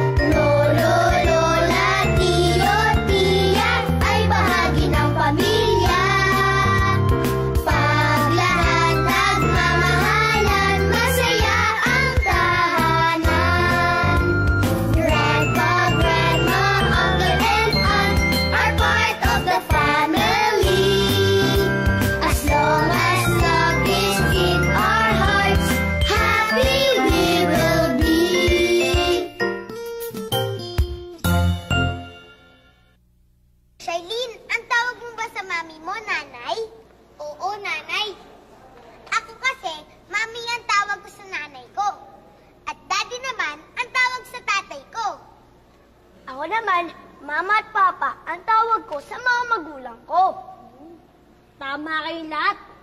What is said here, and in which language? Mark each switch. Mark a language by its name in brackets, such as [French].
[Filipino] Lolo, lola, tiyo, tiya ay bahagi ng pamilya. Pag lahat nagmamahalan, masaya ang tahanan. [English] Grandpa, grandma, uncle, and aunt are part of the family. As long as love is in our hearts, happy we will be. [Filipino] Shailene, ang tawag mo ba sa mami mo, nanay? Oo, nanay. Ako kasi, mami ang tawag ko sa nanay ko. At daddy naman ang tawag sa tatay ko. Ako naman, mama at papa ang tawag ko sa mga magulang ko. Tama kayo lahat.